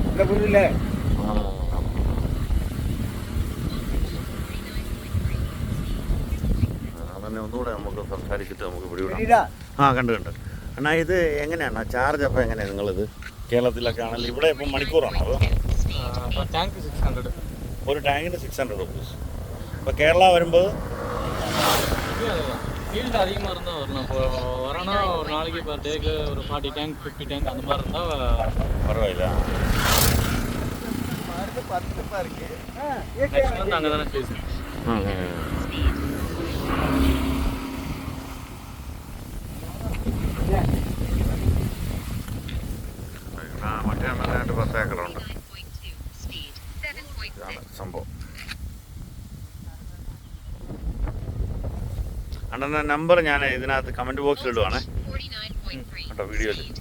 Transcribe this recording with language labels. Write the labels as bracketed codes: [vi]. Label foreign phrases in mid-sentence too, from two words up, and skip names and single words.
[ml] അങ്ങനെ ഒന്നുകൂടെ നമുക്ക് സംസാരിച്ചിട്ട് നമുക്ക് പിടിവിടാം. കണ്ടു അണ്ണാ, ഇത് എങ്ങനെയാണ് ചാർജ്? അപ്പോൾ എങ്ങനെയാണ് നിങ്ങളിത് കേരളത്തിലൊക്കെ ആണല്ലോ, ഇവിടെ ഇപ്പം മണിക്കൂറാണോ അതോ? ടാങ്ക് 600. ഒരു ടാങ്കിന് 600 റുപ്പീസ്. [ta] இப்போ கேரளா வரும்போது ஃபீல்டு அதிகமாக இருந்தால் வரணும். இப்போ வரனா ஒரு நாளைக்கு பர் டேக்கு ஒரு 40 டேங்க் 50 டேங்க் அந்த மாதிரி இருந்தால் பரவாயில்ல. நெக்ஸ்ட் மந்த் அங்கே தானே சீசன். [ml] മറ്റേ അണ്ണനായിട്ട് 10 ഏക്കറുണ്ട്. ഇതാണ് സംഭവം. അണ്ണൻ്റെ നമ്പർ ഞാൻ ഇതിനകത്ത് കമൻറ്റ് ബോക്സിൽ ഇടുവാണേ കേട്ടോ, വീഡിയോയിൽ.